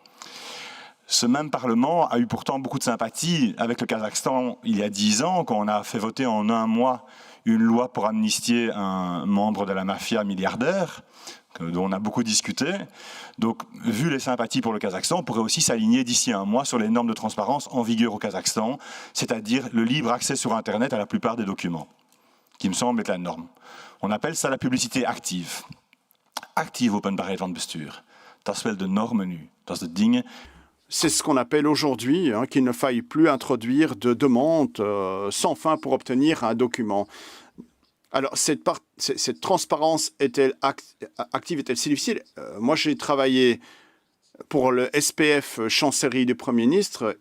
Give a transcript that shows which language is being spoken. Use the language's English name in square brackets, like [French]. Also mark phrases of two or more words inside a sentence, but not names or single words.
[French] Ce même Parlement a eu pourtant beaucoup de sympathie avec le Kazakhstan il y a 10 ans, quand on a fait voter en un mois une loi pour amnistier un membre de la mafia milliardaire, dont on a beaucoup discuté. Donc, vu les sympathies pour le Kazakhstan, on pourrait aussi s'aligner d'ici un mois sur les normes de transparence en vigueur au Kazakhstan, c'est-à-dire le libre accès sur Internet à la plupart des documents, qui me semble être la norme. On appelle ça la publicité active. [Dutch] Active openbaarheid van bestuur. Dat is wel de norme nu. Dat is de dingen. [French] C'est ce qu'on appelle aujourd'hui qu'il ne faille plus introduire de demandes sans fin pour obtenir un document. Alors, cette transparence est-elle active, est-elle si difficile? Moi, j'ai travaillé pour le SPF chancellerie du Premier ministre.